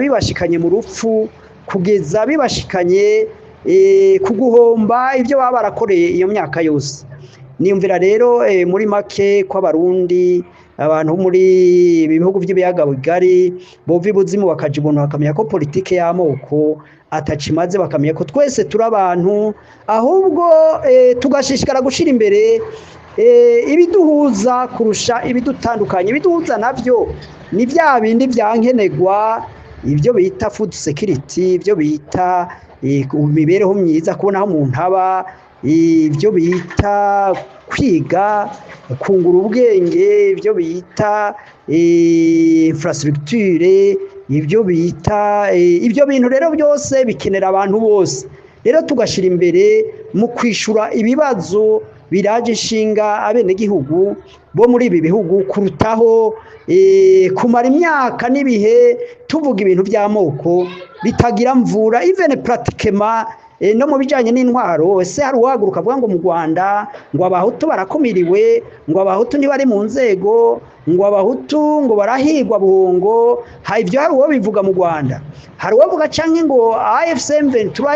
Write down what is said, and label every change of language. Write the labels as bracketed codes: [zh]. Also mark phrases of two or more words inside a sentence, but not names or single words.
[rn] bibashikanye mu rupfu kugeza bibashikanye kuguhomba ivyo baba barakoreye iyo myaka yose niyumvira rero muri make ko abarundi abantu muri ibihugu by'ibiyaga bigari bova ibuzimu bakajibona bakamenya ko politike y'amoko atacimaze bakamenya ko twese turi abantu ahubwo tugashishikara gushira imbere ibiduhuza kurusha ibidutandukanye ibiduhuza navyo ni bya bindi byankenegwa ibyo bita [en] food security [rn] ibyo bita imibereho myiza kubona aho umuntu aba ibyo bita kwiga kungura ubwenge ibyo bita infrastructure ibyo bita ibyo bintu rero byose bikenera abantu bose rero tugashira imbere mu kwishura ibibazo biraje ishinga abenegihugu bo muri ibi bihugu kurutaho kumara imyaka n'ibihe tuvuga ibintu by'amoko bitagira mvura even pratiquement no mu bijanye n'intwaro ese hari uwahaguruka avuga ngo mu Rwanda ngo abahutu barakumiriwe ngo abahutu ntibari mu nzego ngo abahutu ngo barahigwa buhongo ivyo hari uwo bivuga mu Rwanda hari uwavuga canke ngo AFC M23